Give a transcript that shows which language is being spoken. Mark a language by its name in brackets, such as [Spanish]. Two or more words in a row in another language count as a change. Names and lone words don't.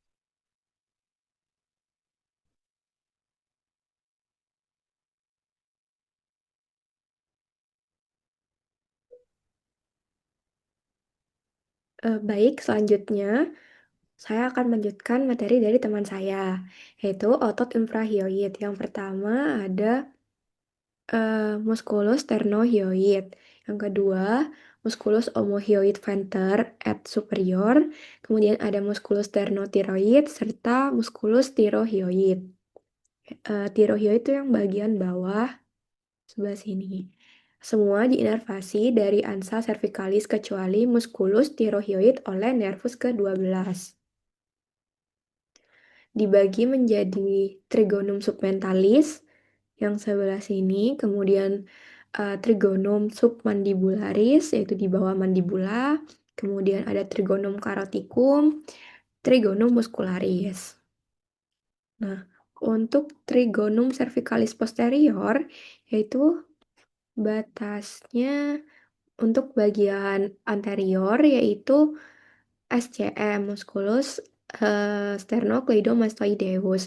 [Indonesian] Baik, selanjutnya saya akan melanjutkan materi dari teman saya, yaitu otot infrahyoid. Yang pertama ada musculus sternohyoid. Yang kedua, musculus omohyoid venter et superior. Kemudian ada musculus sternothyroid serta musculus thyrohyoid. Thyrohyoid itu yang bagian bawah sebelah sini. Semua diinervasi dari ansa cervicalis kecuali musculus thyrohyoid oleh nervus ke-12. Dibagi menjadi trigonum submentalis yang sebelah sini, kemudian trigonum submandibularis yaitu di bawah mandibula, kemudian ada trigonum caroticum, trigonum muscularis. Nah, untuk trigonum cervicalis posterior yaitu batasnya untuk bagian anterior yaitu SCM musculus sternocleidomastoideus.